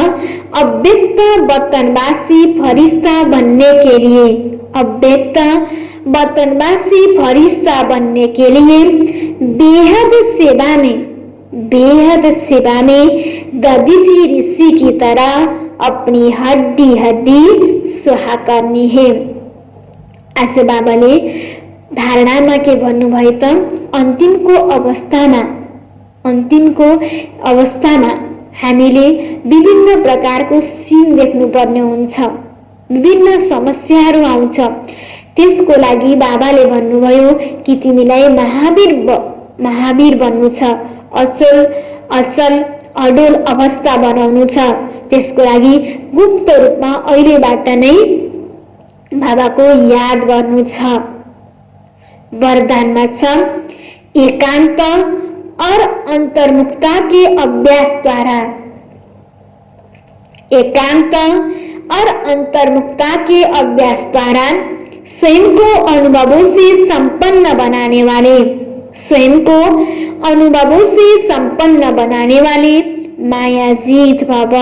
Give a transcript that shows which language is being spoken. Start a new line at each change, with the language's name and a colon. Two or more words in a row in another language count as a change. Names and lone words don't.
Hindi: अव्यक्त वतनवासी फरिश्ता बनने के लिए, अव्यक्त वतनवासी फरिश्ता बनने के लिए बेहद सेवा में दधीचि ऋषि की तरह अपनी हड्डी हड्डी सुहा करनी है।
Nepali: आज बाबाले धारणामा के भन्नुभयो त अन्तिमको अवस्थामा हामीले विभिन्न प्रकारको सीन देख्नुपर्ने हुन्छ। विभिन्न समस्याहरू आउँछ। त्यसको लागि बाबाले भन्नुभयो कि तिमीलाई महावीर बन्नु छ, अचल अडोल अवस्था बनाउनु छ। त्यसको लागि गुप्त रूपमा अहिलेबाट नै बाबाको याद गर्नु छ। वरदानमा छ
Hindi: एकांत और अंतर्मुखता के अभ्यास द्वारा, एकांत और अंतर्मुखता के अभ्यास द्वारा स्वयं को अनुभवों से संपन्न बनाने वाले, स्वयं को अनुभवों से संपन्न बनाने वाले मायाजीत बाबा।